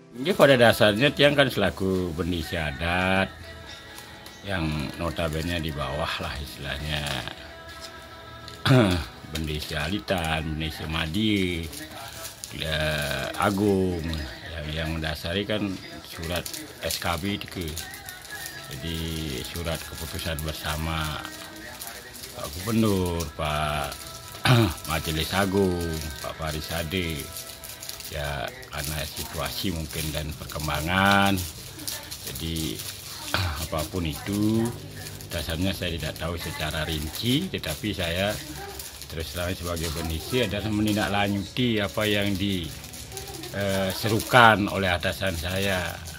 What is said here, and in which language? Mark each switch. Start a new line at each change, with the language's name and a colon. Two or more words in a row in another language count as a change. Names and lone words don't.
Indonesian: Ya pada dasarnya Tiang kan selaku bendisi adat yang notabene di bawah lah istilahnya bendisi alitan, bendisi madi, agung yang mendasari kan surat SKB itu. Jadi surat keputusan bersama Pak Gubernur, Pak Majelis Agung, Pak Farisade. Ya karena situasi mungkin dan perkembangan, jadi apapun itu dasarnya saya tidak tahu secara rinci, tetapi saya terus terang sebagai bendisi adalah menindaklanjuti apa yang diserukan oleh atasan saya.